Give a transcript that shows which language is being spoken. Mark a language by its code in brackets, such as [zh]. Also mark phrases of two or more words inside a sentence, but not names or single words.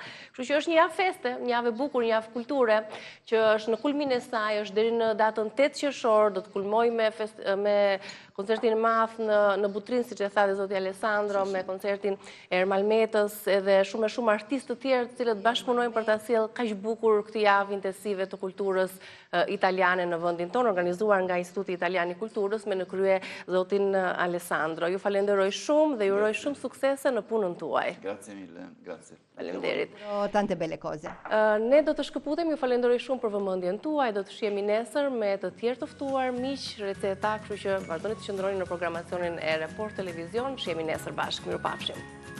[sq] Kështu që është një javë feste, një javë e bukur, një javë kulture, që është në kulmin e saj, është deri në datën 8 qershor, do të kulmoj me koncertin e madh në Butrin, siç e tha dhe zoti Alessandro, me koncertin e Ermalmetës edhe shumë artistë të tjerë të cilët bashkëpunojnë për ta sjellë kaq bukur këtë javë intensive të kulturës italiane në vendin tonë, organizuar nga Instituti Italian i Kulturës me në krye zotin Alessandro. Ju falenderoj shumë dhe ju uroj shumë suksese në punën tuaj. [it] Grazie mille, grazie. [sq] Faleminderit. [it] Tante belle cose. [sq] Ne do të shkëputem, ju falenderoj shumë për vëmendjen tuaj, do të shihemi nesër me të tjerë të ftuar, miq, receta, kështu që vazhdoni të qëndroni në programacionin e Report Televizion, shihemi nesër bashkë. Mirupafshim.